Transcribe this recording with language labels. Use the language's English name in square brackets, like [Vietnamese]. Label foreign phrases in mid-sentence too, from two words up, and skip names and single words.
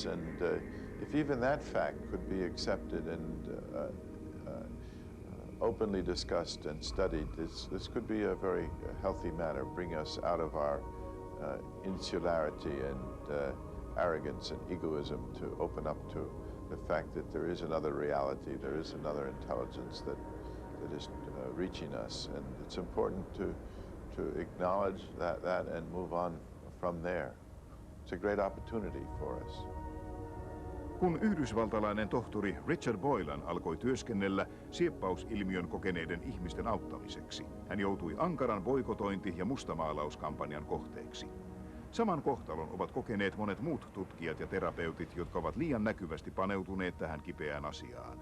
[English] And if even that fact could be accepted and openly discussed and studied, this could be a very healthy matter, bring us out of our insularity and arrogance and egoism, to open up to the fact that there is another reality, there is another intelligence that is reaching us. And it's important to acknowledge that and move on from there. It's a great opportunity for us. [Finnish] Kun yhdysvaltalainen tohtori Richard Boylan alkoi työskennellä sieppausilmiön kokeneiden ihmisten auttamiseksi, hän joutui ankaran boikotointi- ja mustamaalauskampanjan kohteeksi. Saman kohtalon ovat kokeneet monet muut tutkijat ja terapeutit, jotka ovat liian näkyvästi paneutuneet tähän kipeään asiaan.